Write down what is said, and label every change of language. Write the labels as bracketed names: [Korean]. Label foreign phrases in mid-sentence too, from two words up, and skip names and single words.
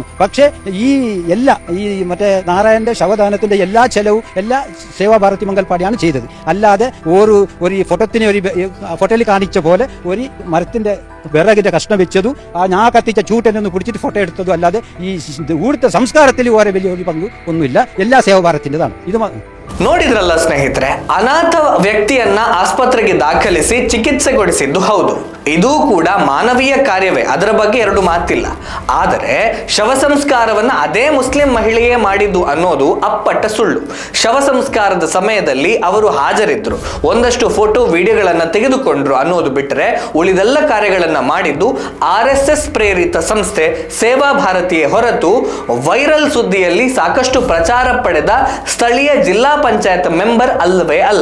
[Malayalam] പക്ഷേ ഈ മറ്റേ നാരായണന്റെ ശവദാനത്തിന്റെ എല്ലാ ചെലവും എല്ലാ സേവാഭാരതി മംഗൽപാടിയാണ് ചെയ്തത്. അല്ലാതെ ഒരു ഫോട്ടോയിൽ കാണിച്ച പോലെ ഒരു മരത്തിന്റെ വിറകിന്റെ കഷ്ണം വെച്ചതും ഞാൻ കത്തിച്ച ചൂട്ടനൊന്ന് പിടിച്ചിട്ട് ഫോട്ടോ എടുത്തതും അല്ലാതെ ഈ ഇവിടുത്തെ സംസ്കാരത്തിൽ ഓരോ വലിയ പങ്ക് ഒന്നുമില്ല. എല്ലാ സേവാഭാരത്തിൻ്റെതാണ് ഇത്. [Kannada] ನೋಡಿದ್ರಲ್ಲ ಸ್ನೇಹಿತರೆ, ಅನಾಥ ವ್ಯಕ್ತಿಯನ್ನ ಆಸ್ಪತ್ರೆಗೆ ದಾಖಲಿಸಿ ಚಿಕಿತ್ಸೆ ಕೊಡಿಸಿದ್ದು ಹೌದು. ಇದು ಕೂಡ ಮಾನವೀಯ ಕಾರ್ಯವೇ, ಅದರ ಬಗ್ಗೆ ಎರಡು ಮಾತಿಲ್ಲ. ಆದರೆ ಶವ ಸಂಸ್ಕಾರವನ್ನ ಅದೇ ಮುಸ್ಲಿಂ ಮಹಿಳೆಯೇ ಮಾಡಿದ್ದು ಅನ್ನೋದು ಅಪ್ಪಟ್ಟ ಸುಳ್ಳು. ಶವ ಸಂಸ್ಕಾರದ ಸಮಯದಲ್ಲಿ ಅವರು ಹಾಜರಿದ್ರು, ಒಂದಷ್ಟು ಫೋಟೋ ವಿಡಿಯೋಗಳನ್ನ ತೆಗೆದುಕೊಂಡ್ರು ಅನ್ನೋದು ಬಿಟ್ಟರೆ ಉಳಿದೆಲ್ಲ ಕಾರ್ಯಗಳನ್ನ ಮಾಡಿದ್ದು RSS ಪ್ರೇರಿತ ಸಂಸ್ಥೆ ಸೇವಾ ಭಾರತಿಯೇ ಹೊರತು ವೈರಲ್ ಸುದ್ದಿಯಲ್ಲಿ ಸಾಕಷ್ಟು ಪ್ರಚಾರ ಪಡೆದ ಸ್ಥಳೀಯ ಜಿಲ್ಲಾ ಪಂಚಾಯತ್ ಮೆಂಬರ್ ಅಲ್ಲವೇ ಅಲ್ಲ.